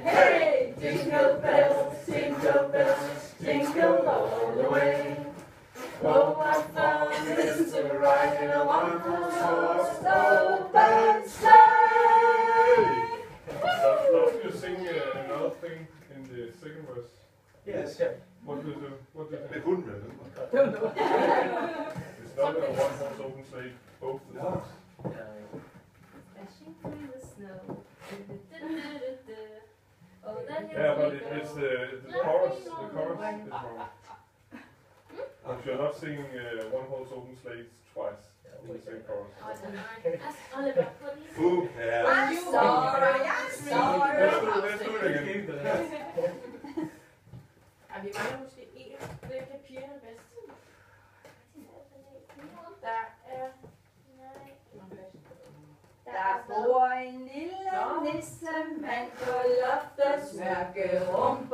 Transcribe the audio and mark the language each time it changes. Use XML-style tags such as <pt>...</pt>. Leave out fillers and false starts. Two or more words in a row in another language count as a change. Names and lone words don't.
<en>Hey, jingle bells, jingle all the way. Oh, what fun it is to ride in a one-horse open sleigh. Now you sing another thing in the second verse. Yes. What do you do? What do you</en> <da>Med</da> <en>do?</en> <da>hunden med den.</da> <en>It's not a one-horse open sleigh both the No. times. Dashing through the snow. Oh, that Yeah, but it's the chorus. The chorus is wrong. But you're not singing one-horse open sleigh twice in the same chorus. Oliver, please. Who cares? I'm sorry, I'm sorry. Let's do it again.</en> <da>Vi mangler måske en. Hvem kan pigerne bedst? Der bor en lille nissemand på loftets mørke rum.</da>